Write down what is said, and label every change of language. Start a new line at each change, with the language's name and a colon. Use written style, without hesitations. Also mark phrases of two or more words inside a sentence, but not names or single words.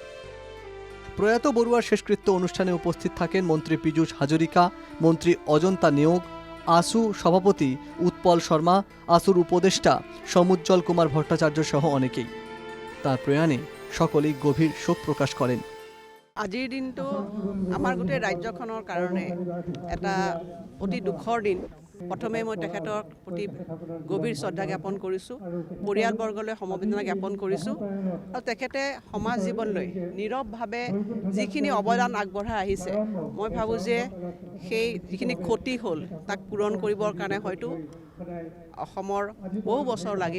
Bangla: প্রয়াত বড়ুয়ার শেষকৃত্য অনুষ্ঠানে উপস্থিত থাকেন মন্ত্রী পীযূষ হাজরিকা, মন্ত্রী অজন্তা নেওগ, আসু সভাপতি উৎপল শর্মা, আসুর উপদেষ্টা সমুজ্জ্বল কুমার ভট্টাচার্য সহ অনেকেই। তার প্রয়াণে সকলেই গভীর শোক প্রকাশ করেন।
Assamese: আজিৰ দিনটো আমাৰ গোটেই ৰাজ্যখনৰ কাৰণে এটা অতি দুখৰ দিন। প্ৰথমে মই তেখেতৰ প্ৰতি গভীৰ শ্ৰদ্ধা জ্ঞাপন কৰিছোঁ, পৰিয়ালবৰ্গলৈ সমবেদনা জ্ঞাপন কৰিছোঁ। আৰু তেখেতে সমাজ জীৱনলৈ নীৰৱভাৱে যিখিনি অৱদান আগবঢ়াই আহিছে, মই ভাবোঁ যে সেই যিখিনি ক্ষতি হ'ল তাক পূৰণ কৰিবৰ কাৰণে হয়তো অসমৰ বহু বছৰ লাগিব।